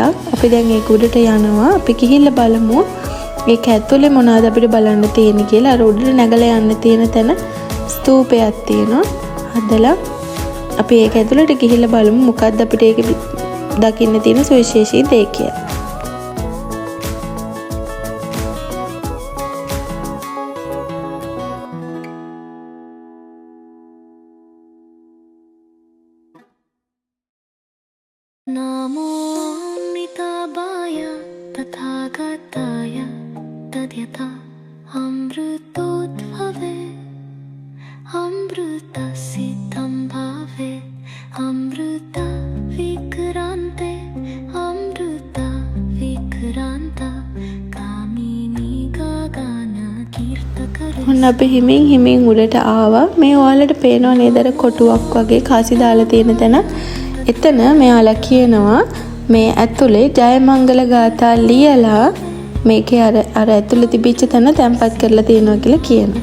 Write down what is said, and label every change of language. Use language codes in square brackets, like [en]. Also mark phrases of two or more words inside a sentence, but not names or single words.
[si] අපි දැන් ඒක උඩට යනවා. අපි ගිහිල්ලා බලමු මේක ඇතුලේ මොනවද අපිට බලන්න තියෙන්නේ කියලා. අර උඩට නැගලා යන්න තියෙන තැන ස්තූපයක් තියෙනවා. හදලා අපි ඒක ඇතුලට ගිහිල්ලා බලමු මොකද්ද අපිට ඒක දකින්න තියෙන සුවිශේෂී දේ කියලා. [sa] नमो निताबाय तथागताय तद्यथा अमृतोद्भवे अमृतसिद्धं भावे अमृत विक्रान्ते अमृत विक्रान्त कामिनी गगन कीर्तकरे. [si] ඔන්න අපි හිමින් උඩට ආවා. මේ ඔයාලට පේනව නේද අර කොටුවක් වගේ කාසි දාලා තියෙන තැන. එතන මෙයාලා කියනවා මේ ඇතුලේ ජයමංගල ගාථා ලියලා මේකේ අර ඇතුලේ තිබිච්ච තැන තැම්පත් කරලා තියෙනවා කියලා කියනවා.